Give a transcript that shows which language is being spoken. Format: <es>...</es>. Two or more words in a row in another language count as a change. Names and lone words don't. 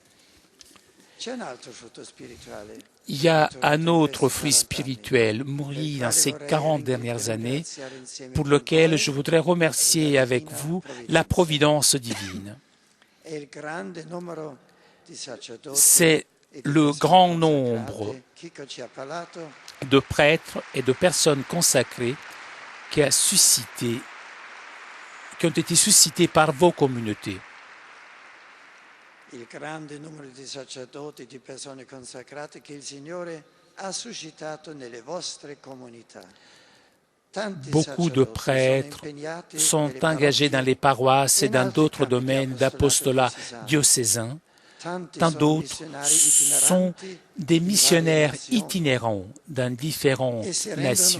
<fr>Il y a un autre fruit spirituel mûri dans ces 40 dernières années pour lequel je voudrais remercier avec vous la providence divine. C'est le grand nombre de prêtres et de personnes consacrées qui ont été suscités par vos communautés.</fr> <it>Il grande numero di sacerdoti e di persone consacrate che il Signore ha suscitato nelle vostre comunità.</it> <fr>Beaucoup de prêtres sont engagés dans les paroisses et dans d'autres domaines d'apostolat diocésain. Tant d'autres sont des missionnaires itinérants dans différentes nations.</fr>